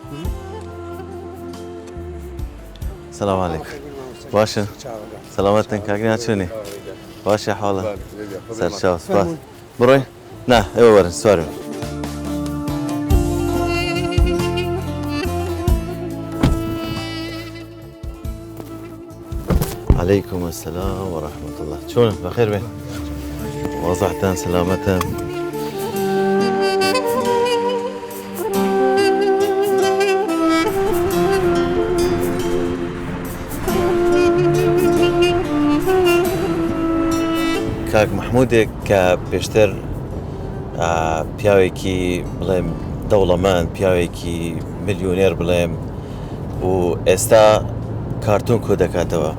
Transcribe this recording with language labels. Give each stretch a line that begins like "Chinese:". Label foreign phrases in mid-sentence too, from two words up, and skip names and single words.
Central Kurdish: سەلام عەلەیکم. باشە؟ سەلامەتن کاکنیا چۆنی؟ باشە حاڵە؟ سەرچاو سپاس. بڕۆین؟ نا ئێوە وەرن سوارن.
Arabic: عليكم السلام ورحمة الله. شلون؟ بخير بين؟ وضعتان سلامتان.
Central Kurdish: کاک محمودێک کە پێشتر پیاوێکی بڵێم دەوڵەمەند، پیاوێکی ملیۆنێر بڵێم و ئێستا کارتون کۆ دەکاتەوە.